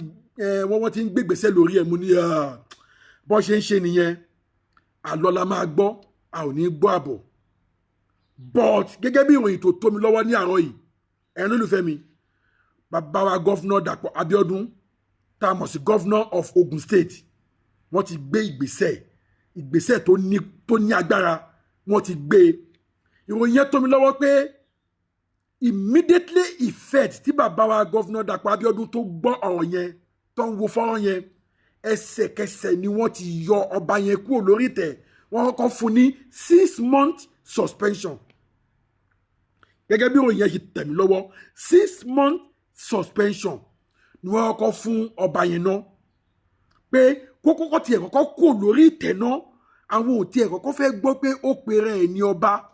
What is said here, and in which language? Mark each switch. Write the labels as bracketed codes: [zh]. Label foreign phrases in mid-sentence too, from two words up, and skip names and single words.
[yo] wọ́n ti ń gbégbèsè lórí ẹ̀ mo ní bọ́ ṣe ń ṣe nìyẹn àlọ́ la máa gbọ́ a ò ní gbọ́ àbọ̀ but gẹ́gẹ́ bí ìròyìn tó tó mi lọ́wọ́ ní àárọ̀ yìí ẹ̀rín olùfẹ́ mi bàbá wa gọ́fúnà Dàpọ̀ Abíọ́dún tá a mọ̀ sí [en] governor of Ogun State [yo] wọ́n ti gbé ìgbésẹ̀ tó ní agbára wọ́n ti gbé ìròyìn yẹn tó mi lọ́wọ́ pé [en] immediately effect [yo] tí bàbá wa governor Dàpọ̀ Abíọ́dún tó gbọ́ ọ̀rọ̀ yẹn tó ń wo fọ́nrán yẹn ẹsẹ̀kẹsẹ̀ ni wọ́n ti yọ ọba yẹn kúrò lórí ìtẹ́ wọ́n kọ́kọ́ fún ní [en] 6 months suspension [yo] gẹ́gẹ́ bí ìròyìn yẹn ṣe tẹ̀ mí lọ́wọ́ [en] 6 months suspension [yo] ni wọ́n kọ́kọ́ fún ọba yẹn náà pé kókókó tiẹ̀ kọ́kọ́ kò lórí ìtẹ́ náà àwọn ò tiẹ̀ kọ́kọ́ fẹ́ gbọ́ pé ó pèrè ẹ̀ ní ọba